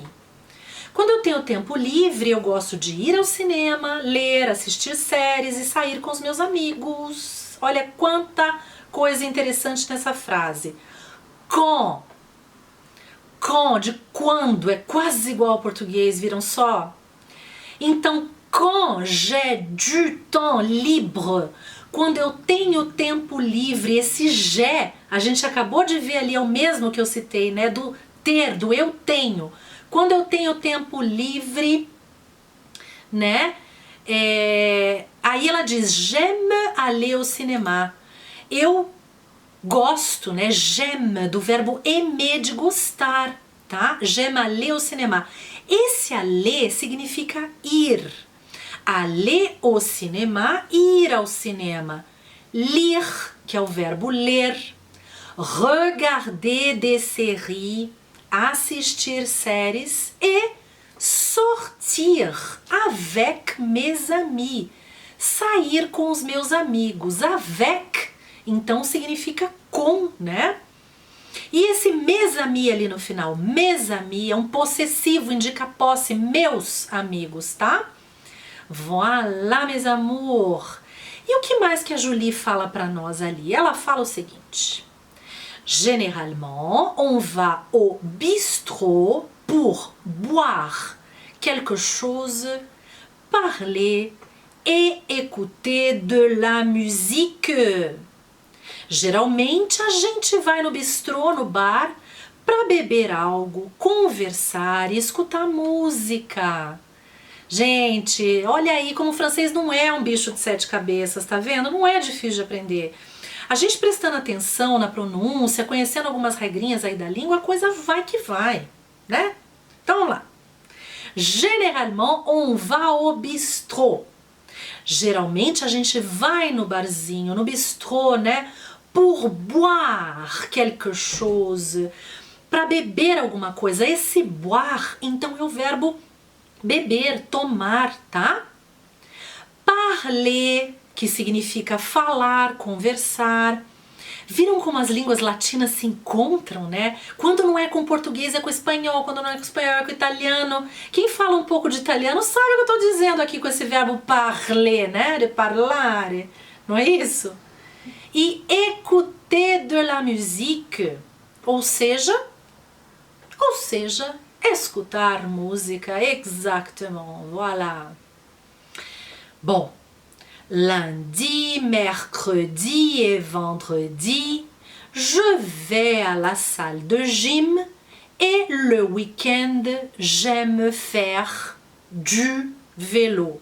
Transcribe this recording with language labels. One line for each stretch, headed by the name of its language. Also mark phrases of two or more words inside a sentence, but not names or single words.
Portuguese: Quando eu tenho tempo livre, eu gosto de ir ao cinema, ler, assistir séries e sair com os meus amigos. Olha quanta coisa interessante nessa frase. Quand, de quando, é quase igual ao português, viram só? Então,
French: quand j'ai du temps libre,
Portuguese: quando eu tenho tempo livre, esse j'ai, a gente acabou de ver ali, é o mesmo que eu citei, né? Do ter, do eu tenho. Quando eu tenho tempo livre, né? Aí ela diz,
French: j'aime aller au cinéma.
Portuguese: Eu gosto, né? J'aime, do verbo aimer, de gostar, tá?
French: J'aime aller au cinéma.
Portuguese: Esse aller significa ir.
French: Aller au cinéma,
Portuguese: ir ao cinema. Lire, que é o verbo ler.
French: Regarder des séries,
Portuguese: assistir séries.
French: E sortir avec mes amis.
Portuguese: Sair com os meus amigos. Avec, então significa com, né? E esse
French: mes amis
Portuguese: ali no final,
French: mes amis,
Portuguese: é um possessivo, indica posse, meus amigos, tá?
French: Voilà, mes amours.
Portuguese: E o que mais que a Julie fala para nós ali? Ela fala o seguinte:
French: généralement, on va au bistrot pour boire quelque chose, parler et écouter de la musique.
Portuguese: Geralmente a gente vai no bistrô, no bar, para beber algo, conversar e escutar música. Gente, olha aí como o francês não é um bicho de 7 cabeças, tá vendo? Não é difícil de aprender. A gente prestando atenção na pronúncia, conhecendo algumas regrinhas aí da língua, a coisa vai que vai, né? Então vamos lá.
French: Généralement, on va au bistrot.
Portuguese: Geralmente a gente vai no barzinho, no bistrô, né?
French: Pour boire quelque chose.
Portuguese: Para beber alguma coisa. Esse boire, então, é o verbo beber, tomar, tá? Parler, que significa falar, conversar. Viram como as línguas latinas se encontram, né? Quando não é com português é com espanhol, quando não é com espanhol é com italiano. Quem fala um pouco de italiano sabe o que eu estou dizendo aqui com esse verbo parler, né? De parlare, não é isso? E
French: écouter de la musique,
Portuguese: ou seja, escutar música,
French: exactement, voilà. Bom, lundi, mercredi et vendredi, je vais à la salle de gym et le week-end, j'aime faire du vélo.